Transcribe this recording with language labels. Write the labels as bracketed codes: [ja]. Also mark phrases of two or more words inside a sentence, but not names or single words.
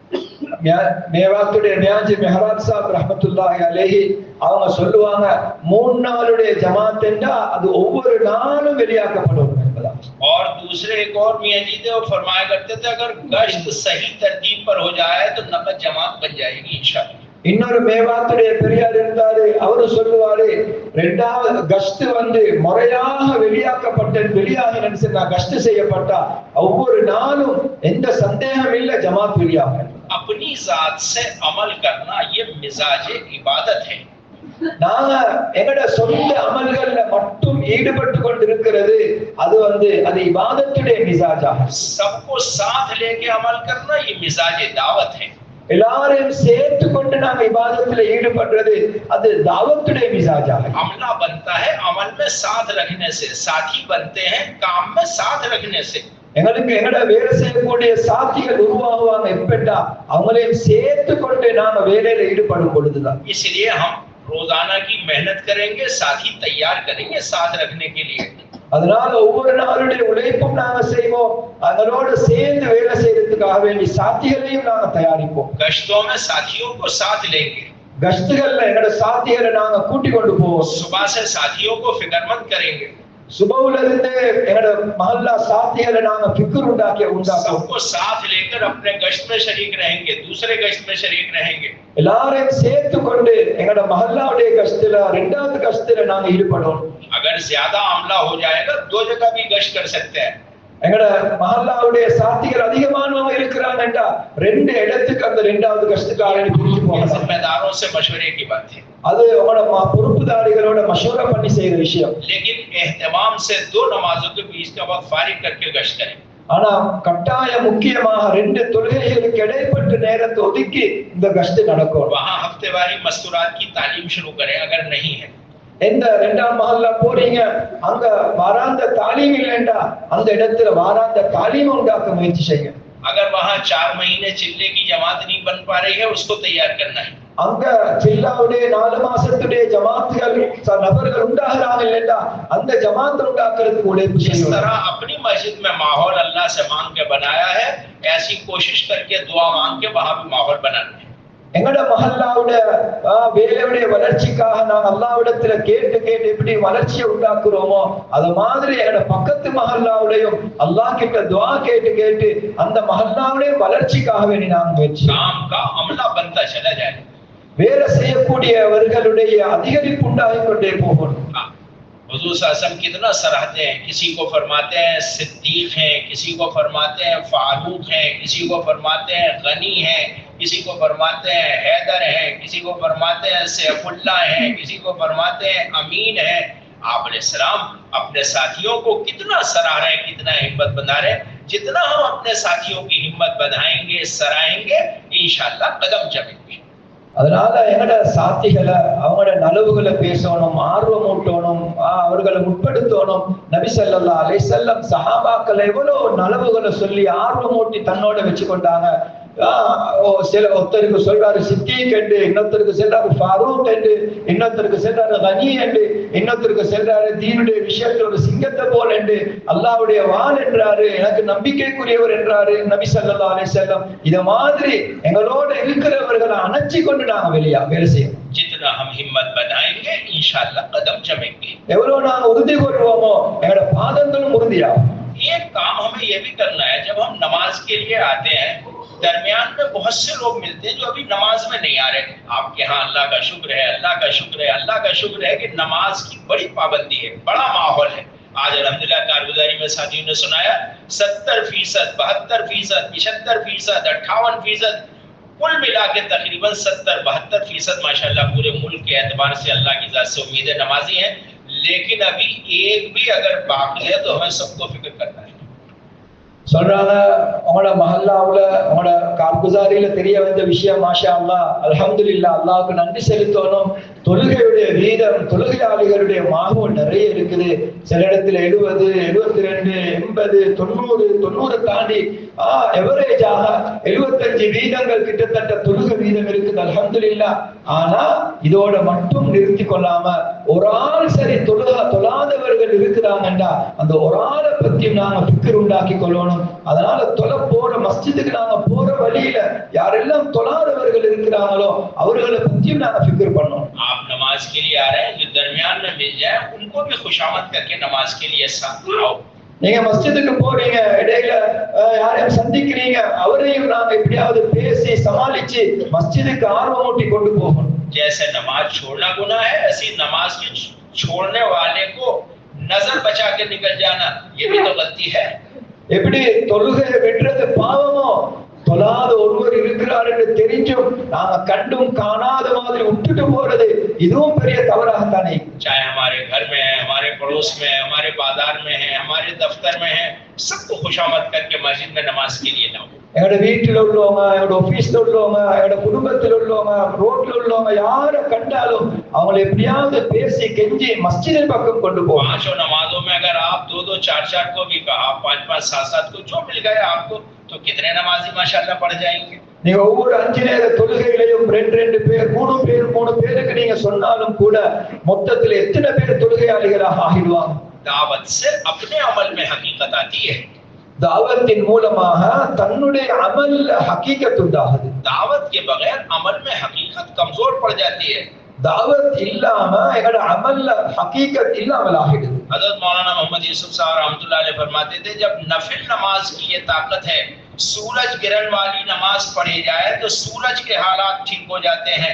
[ta] மேவாத்துடைய மியாஜி மெஹராப் சாப் [ar] رحمة الله عليه [ta] அவங்க சொல்லுவாங்க 3 நாளுடைய ஜமாத் என்றா அது ஒவ்வொரு நாளும் வெளியாக்கப்படும் என்பதா. [hi] और दूसरे एक और मियां जी थे, वो फरमाया करते थे अगर गश्त सही तरतीब पर हो जाए तो नकद जमात बन जाएगी इंशाअल्लाह. [ta] இன்னொரு மேவாத்துடைய பெரியார் இருந்தாரு, அவரு சொல்லுவாரு 2வது கஷ்ட் முறையாக வெளியாகினு சொன்னா கஷ்ட் செய்யப்பட்டா ஒவ்வொரு நாளும் எந்த சந்தேகம் இல்ல ஜமாத் வெளியாகும். [hi] अपनी जात से अमल करना ये मिजाज इबादत है. [ta] நாங்க எங்கட சொந்த அமல்கள்ல மட்டும் ஈடுபட்டு கொண்டிருக்கிறது அது அது இபாதத்துடைய மிசாஜா. [hi] सबको साथ लेके अमल करना ये मिजाज दावत है. [ta] எல்லாரையும் சேர்த்து கொண்டு நாம இபாதத்துல ஈடுபடுறது அது தாவத்துடைய மிசாஜா. [hi] अमला बनता है अमल में साथ रखने से, साथी बनते हैं काम में साथ रखने से. [ta] எங்களுக்கு எங்கட வேலை செய்யக்கூடிய சாத்திகள் உருவாகுவாங்க எப்படா அவங்களையும் சேர்த்து கொண்டு நாம வேலையில ஈடுபடும் பொழுதுதான். [hi] इसलिए हम रोजाना की मेहनत करेंगे, साथी तैयार करेंगे साथ रखने के लिए. [ta] அதனால ஒவ்வொரு நாளுடைய உழைப்பும் நாங்க செய்வோம், அதனோட சேர்ந்து வேலை செய்யறதுக்காக வேண்டி சாத்திகளையும் நாங்க தயாரிப்போம். [hi] गश्तों में साथियों को साथ लेंगे. [ta] கஷ்டங்கள்ல எங்கட சாத்திகளை நாங்க கூட்டி கொண்டு போவோம். [hi] सुबह से साथियों को फिक्रमंद करेंगे. [ta] सुबह इருந்து எங்கட மஹல்லா சாத்திகளை நாங்க ஃபிக்ர் உண்டாக்குவோம். [hi] सबको साथ लेकर अपने गश्त में शरीक रहेंगे, दूसरे गश्त में शरीक रहेंगे. [ta] எல்லாரையும் சேர்த்து கொண்டு எங்கட மஹல்லாவுடைய கஷ்டத்துல 2வது கஷ்டத்துல நாங்க ஈடுபடுவோம். [hi] अगर ज्यादा अमला हो जाएगा 2 जगह भी गश्त कर सकते हैं. [ta] எங்கட மஹல்லாவுடைய சாத்திகள் அதிகமானவங்க இருக்கிறாங்கடா 2 இடத்துக்கு அந்த 2வது கஷ்டக்காரனை பிரிச்சு போகலாம். [hi] जिम्मेदारों से मशवरे की बात है. [ta] அது உங்களோட பொறுப்புதாரிகளோட மஷூரா பண்ணி செய்யற விஷயம். [hi] लेकिन एहतमाम से 2 नमाजों के बीच का वक्त फारिग करके गश्त करें. [ta] ஆனா கட்டாய முக்கியமாக 2 தொழுகைகளுக்கு இடைப்பட்ட நேரத்தை ஒதுக்கி இந்த கஷ்ட நடக்கும். [hi] वहां हफ्तेवारी मस्तूरात की तालीम शुरू करें अगर नहीं है. [ta] எந்த 2ஆம் மஹல்லா போறீங்க அங்க வாராந்த தாலீம் இல்லைண்டா அந்த இடத்துல வாராந்த தாலீம் உண்டாக்க முயற்சி செய்யுங்க. [hi] अगर वहां 4 महीने चिल्ले की जमात नहीं बन पा रही है उसको तैयार करना है. [ta] அங்க சில்லாவுடைய 4 மாசத்துடைய ஜமாத்துகள் நபர்கள் உண்டாகிறாங்க இல்லைண்டா அந்த ஜமாத் உண்டாக்குறதுக்கு உழைப்பு [hi] जिस [ta] செய்யணும். [hi] तरह अपनी मस्जिद में माहौल अल्लाह से मांग के बनाया है ऐसी कोशिश करके दुआ मांग के वहां भी माहौल बनाना है. [ta] எங்கட மஹல்லாவுட வேலையுடைய வளர்ச்சிக்காக நாம் அல்லாஹ்விடத்துல கேட்டு எப்படி வளர்ச்சியை உண்டாக்குறோமோ அது மாதிரி எங்கட பக்கத்து மஹல்லாவுடையும் அல்லாஹ் கிட்ட துஆ கேட்டு அந்த மஹல்லாவுடைய வளர்ச்சிக்காக வேண்டி நாம் முயற்சி [hi] काम का अमला बनता चला जाए. [ta] வேலை செய்யக்கூடியவர்களுடைய அதிகரிப்பு உண்டாகிக் கொண்டே போகும். [hi] हुजूर सल्लल्लाहु कितना सराहते हैं, किसी को फरमाते हैं सिद्दीक हैं, किसी को फरमाते हैं फारूक हैं, किसी को फरमाते हैं गनी हैं, किसी को फरमाते हैं हैदर हैं, किसी को फरमाते हैं सैफुल्लाह हैं, किसी को फरमाते हैं अमीन हैं. आप अलैहिस्सलाम अपने साथियों को कितना सराह रहे हैं, कितना हिम्मत बना रहे हैं. जितना हम अपने साथियों की हिम्मत बढ़ाएंगे, सराहेंगे, इंशाअल्लाह कदम जमेंगे. [ta] அதனால எங்கட சாத்திகளை அவங்களோட நலவுகளை பேசணும், ஆர்வம் ஊட்டணும், அவர்களை உட்படுத்தணும். நபி [ar] صلى الله عليه وسلم [ta] சஹாபாக்களை எவ்வளவு நலவுகளை சொல்லி ஆர்வம் ஊட்டி தன்னோட வச்சு கொண்டாங்க. சில ஒருத்தருக்கு சொல்றாரு சித்திக் என்று, இன்னொருத்தருக்கு சொல்றாரு ஃபாரூக் என்று, இன்னொருத்தருக்கு சொல்றாரு கனி என்று, இன்னொருத்தருக்கு சொல்றாரு தீனுடைய விஷயத்துல ஒரு சிங்கத்தை போல என்று, அல்லாஹ்வுடைய வாள் என்றாரு, எனக்கு நம்பிக்கைக்குரியவர் என்றாரு நபி [ar] صلى الله عليه وسلم. [ta] இத மாதிரி எங்களோட இருக்கிறவர்களை அணைச்சி கொண்டு நாங்க வேலை செய்யணும். [hi] जितना हम हिम्मत बनाएंगे इंशाअल्लाह कदम जमेंगे. [ta] எவ்வளவு நாங்க உறுதி கொள்வோமோ எங்களோட பாதங்களும் உறுதியாகும். [hi] एक काम हमें यह भी करना है, जब हम नमाज के लिए आते हैं दरमियान में बहुत से लोग मिलते हैं जो अभी नमाज में नहीं आ रहे. आपके यहाँ अल्लाह का शुक्र है, अल्लाह का शुक्र है, अल्लाह का शुक्र है कि नमाज की बड़ी पाबंदी है, बड़ा माहौल है. आज अल्हम्दुलिल्लाह कारगुजारी में साथियों ने सुनाया 70%, 72%, 75%, 58%, कुल मिला के तकरीबन 70-72% माशाल्लाह पूरे मुल्क के एतबार से अल्लाह की जात से उम्मीदें नमाजी हैं. लेकिन अभी एक भी अगर बाकी है तो हमें सबको फिक्र करना है. [ta] சொல்றாங்க உங்களோட மஹல்லாவுல உங்களோட கார்குசாரியில தெரிய வந்த விஷயம் [ar] ما شاء الله الحمد لله [ta] அல்லாஹ்வுக்கு நன்றி செலுத்தணும். தொழுகையுடைய வீதம் தொழுகையாளிகளுடைய மாகூல் நிறைய இருக்குது. சில இடத்துல 70, 72, 80, 90 தாண்டி எவரேஜாக 75 வீதங்கள் கிட்டத்தட்ட தொழுகை வீதம் இருக்குது அல்ஹம்துலில்லாஹ். ஆனா இதோட மட்டும் நிறுத்தி கொள்ளாம ஒரு ஆள் சரி தொழாதவர்கள் இருக்கிறாங்கண்டா அந்த ஒரு ஆளை பத்தி நாங்க ஃபிக்ர் உண்டாக்கி கொள்ளணும். அதனால போற மஸ்ஜிதுக்கு நாங்க போற வழியில யாரெல்லாம் தொழாதவர்கள் இருக்கிறாங்களோ அவர்களை பத்தியும் நாங்க ஃபிக்ர் பண்ணணும். [hi] आप नमाज के लिए आ रहे हैं, जो दरमियान में मिल जाए उनको भी खुशामद करके नमाज के लिए साथ आओ. [ta] நீங்க மஸ்ஜிதுக்கு போறீங்க, இடையில யாரையும் சந்திக்கிறீங்க, அவரையும் நாங்க எப்படியாவது பேசி சமாளிச்சு மஸ்ஜிதுக்கு ஆர்வமூட்டி கொண்டு போகணும். [hi] जैसे नमाज छोड़ना गुनाह है, ऐसी नमाज के छोड़ने वाले को नजर बचा के निकल जाना ये भी तो गलती है. [ta] எப்படி தொழுகையை வெட்டுறது பாவமோ, தொழாத ஒருவர் இருக்கிறார் என்று தெரிஞ்சும் நாங்க கண்டும் காணாத மாதிரி விட்டுட்டு போறது இதுவும் பெரிய தவறாகத்தானே. [hi] चाहे हमारे घर में है, हमारे पड़ोस में है, हमारे बाजार में है, हमारे दफ्तर में है, सबको खुशामद करके मस्जिद में नमाज के लिए लाओ. [ta] எங்களோட வீட்டில் உள்ளவங்க, எங்களோட ஆபீஸ்ல உள்ளவங்க, எங்களோட குடும்பத்தில் உள்ளவங்க, ரோட்ல உள்ளவங்க யாரை கண்டாலும் அவங்களை எப்படியாவது பேசி கெஞ்சி மஸ்ஜிதின் பக்கம் கொண்டு போவோம். [hi] पांचों नमाजों में अगर आप 2-2, 4-4 को भी कहा, 5-5, 7-7 को जो मिल गए आपको, तो कितने नमाजी माशाअल्लाह पढ़ जाएंगे. [ta] நீங்க ஒவ்வொரு 5 நேர தொழுகைகளையும் 2 பேர் 3 பேருக்கு நீங்க சொன்னாலும் கூட மொத்தத்தில் எத்தனை பேர் தொழுகையாளிகளாக ஆகிடுவாங்க. [hi] दावत से अपने अमल में हकीकत आती है. [ta] தாவத்தின் மூலமாக தன்னுடைய அமல்ல ஹகீகத் உண்டாகுது. [hi] दावत के बगैर अमल में हकीकत कमजोर पड़ जाती है. [ta] தாவத் இல்லாம எங்கட அமல் ஹகீகத் இல்லாமல் ஆகிடு. [hi] हजरत मौलाना मोहम्मद यूसुफ साहब [ar] رحمة الله عليه [hi] फरमाते थे, जब नफिल नमाज की ये ताकत है, सूरज गिरन वाली नमाज पढ़ी जाए तो सूरज के हालात ठीक हो जाते हैं.